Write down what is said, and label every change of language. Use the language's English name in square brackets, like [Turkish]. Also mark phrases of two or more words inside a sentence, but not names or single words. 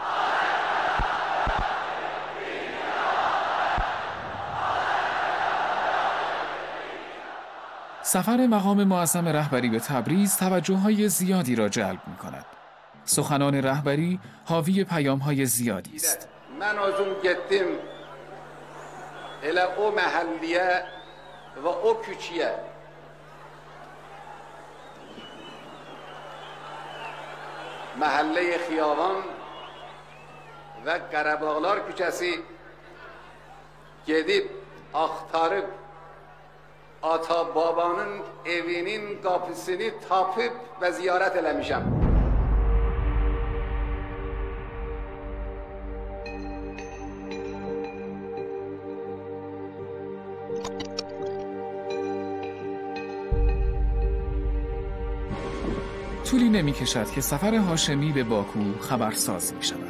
[Persian] سفر مقام معظم رهبری به تبریز توجه‌های زیادی را جلب می‌کند. سخنان رهبری حاوی پیام‌های زیادی است. [Azerbaijani] من özüm gittim elə o məhəlliyə və o küçəyə. Məhəllə Xiyavan və Qarabağlar küçəsi gedib axtarıb ata babanın evinin qapısını tapıb və ziyarət eləmişəm. [Persian] طولی نمی کشد که سفر هاشمی به باکو خبرساز می شود.